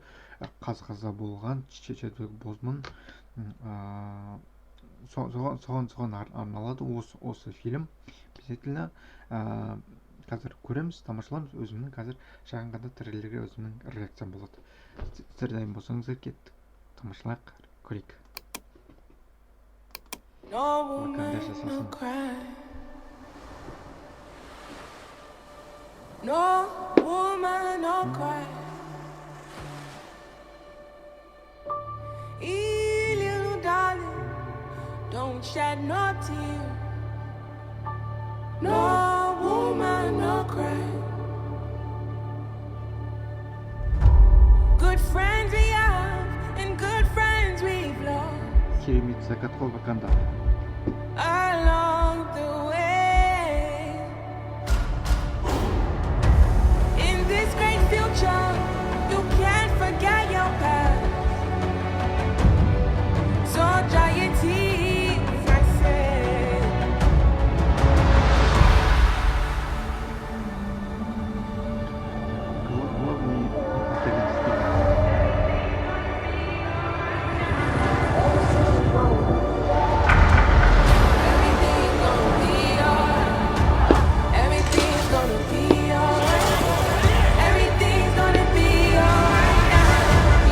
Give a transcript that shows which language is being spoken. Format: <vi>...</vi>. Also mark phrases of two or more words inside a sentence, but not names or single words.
<kk>Қаза болған Чедвик Бозман. Соған арналады осы фильм. Обязательно қазір көреміз, тамашаламыз. Өзімнің қазір шағын ғана трейлерге өзімнің реакциям болады. Сіздер дайын болсаңыздар кеттік. Тамашалайық, көрейік. Wakanda жасасын.</kk> <en>No woman, no cry. Little darling, don't shed no tear. No woman, no cry. Good friends we have, and good friends we've lost.</en> <kk>Керемет закат қой Wakanda.</kk> <en>Along the way, in this great future, you can't forget your past. So dry your tears, I say.</en> <ru>Главный антагонист фильма.</ru> <en>Everything's gonna be alright. Everything's gonna be alright now.</en>